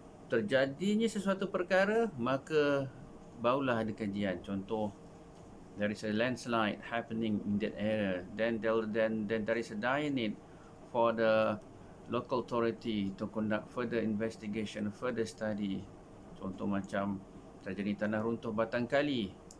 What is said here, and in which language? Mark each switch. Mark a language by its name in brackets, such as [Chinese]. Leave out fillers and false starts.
[Malay] Terjadinya sesuatu perkara, maka barulah ada kajian. Contoh, [English] there is a landslide happening in that area, then there is a dire need for the local authority to conduct further investigation, further study. [Malay] Contoh macam terjadi tanah runtuh batang kali.